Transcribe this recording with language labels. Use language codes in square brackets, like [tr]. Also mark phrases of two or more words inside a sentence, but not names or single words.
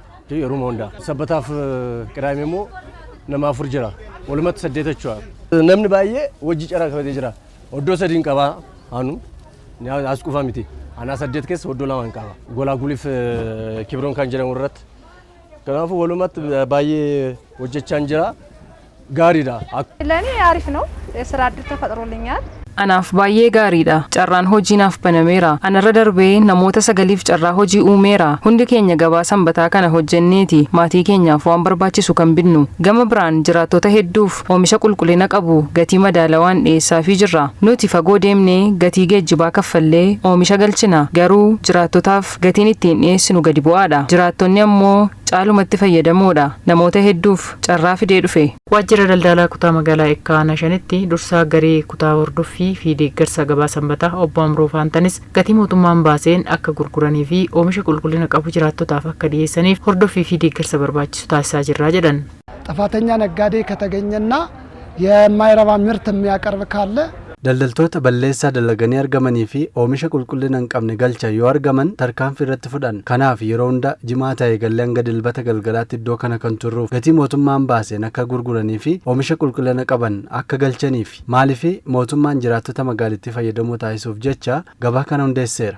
[om] Yeroo hunda sabbataaf Qidaamee immoo nama 4 jira. Walumatti 8 jechuudha. Namni baay'ee hojii carraa qabatee jira. Oddoo 3 qaba anu as qufa miti. Ana 8 keessa oddoo 2 qaba. Golaaguliif Kibroon kan jedhamu irratti. Kanaaf walumatti baay'ee hojjechaa jira. ጋሪዳ [am] ለኔ አሪፍ ነው የስራ እድል ተፈጥሮልኛል [om] Anaaf baay'ee gaariidha. Carraan hojiinaaf banameera. Anarra darbee namoota 9f carraa hojii uumeera. Hundi keenya gabaa sanbataa kana hojjenneeti maatii keenyaaf waan barbaachisu kan binnu. Gama biraan jiraattota hedduuf oomisha qulqullina qabu gatii madaalawaan dhiyeessaafii jirra. Nuti fagoo deemnee gatii geejjibaa kaffallee oomisha galchina. Garuu jiraattotaaf gatiin ittiin dhiyeessinu gadi bu'aadha. Jiraattonni ammoo caalumatti fayyadamoodha. Namoota hedduuf carraa fidee dhufe. Waajjira daldalaa kutaa magaalaa Eekkaa Nashanitti dursaa garee kutaa hordoffii fi deeggarsa gabaa sanbataa obbo Amroo Faantanis gatii mootummaan baaseen akka gurguranii fi oomisha qulqullina qabu jiraattotaaf akka dhiyeessaniif hordoffii fi deeggarsa barbaachisu taasisaa jirra jedhan. [am] ጥፋተኛ ነጋዴ ከተገኘና የማይረባ ምርት የሚያቀርብ ካለ [om] Daldaltoota balleessaa dalaganii argamanii fi oomisha qulqullina hin qabne galcha yoo argaman tarkaanfii irratti fudhan. Kanaaf yeroo hunda jimaata eegallee hanga dilbata galgalaatti iddoo kana kan turruuf gatii mootummaan baaseen akka gurguranii fi oomisha qulqullina qaban akka galchaniif. Maaliif mootummaan jiraattota magaalittii fayyadamuu taasisuuf jecha gabaa kana hundeesseera.